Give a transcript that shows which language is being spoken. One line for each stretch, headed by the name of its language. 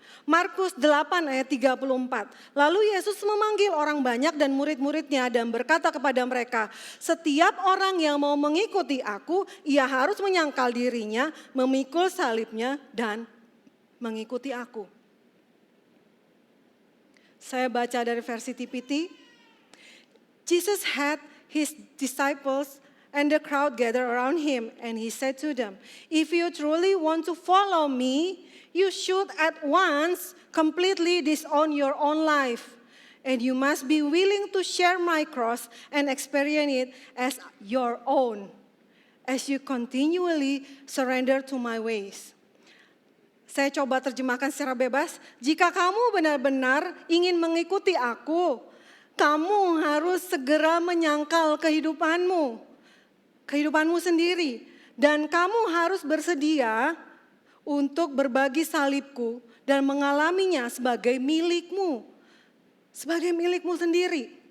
Indonesian: Markus 8 ayat 34. Lalu Yesus memanggil orang banyak dan murid-muridnya dan berkata kepada mereka, setiap orang yang mau mengikuti aku, ia harus menyangkal dirinya, memikul salibnya dan mengikuti aku. Saya baca dari versi TPT.
English: Jesus had his disciples and the crowd gathered around him and he said to them, if you truly want to follow me, you should at once completely disown your own life. And you must be willing to share my cross and experience it as your own. As you continually surrender to my ways.
Indonesian: Saya coba terjemahkan secara bebas. Jika kamu benar-benar ingin mengikuti aku, kamu harus segera menyangkal kehidupanmu sendiri. Dan kamu harus bersedia untuk berbagi salibku dan mengalaminya sebagai milikmu sendiri.